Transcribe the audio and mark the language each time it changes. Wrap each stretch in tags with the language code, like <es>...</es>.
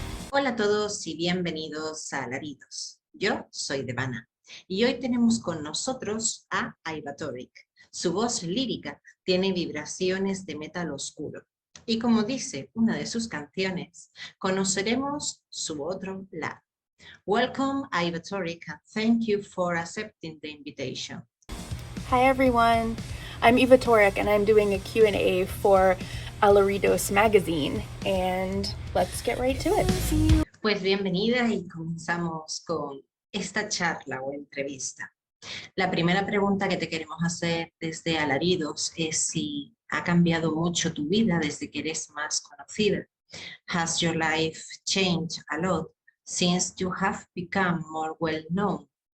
<es>Hola a todos y bienvenidos a Alaridos. Yo soy Devana y hoy tenemos con nosotros a Iva Toric. Su voz lírica tiene vibraciones de metal oscuro y, como dice una de sus canciones, conoceremos su otro lado.</es> <en>Welcome, Iva Toric, and thank you for accepting the invitation. Hi everyone, I'm Iva Toric and I'm doing a Q&A for Alaridos magazine, and let's get right to it.</en> <es>Pues bienvenida y comenzamos con esta charla o entrevista. La primera pregunta que te queremos hacer desde Alaridos es si ha cambiado mucho tu vida desde que eres más conocida.</es> <en>Has your life changed a lot since you have become more well known?</en>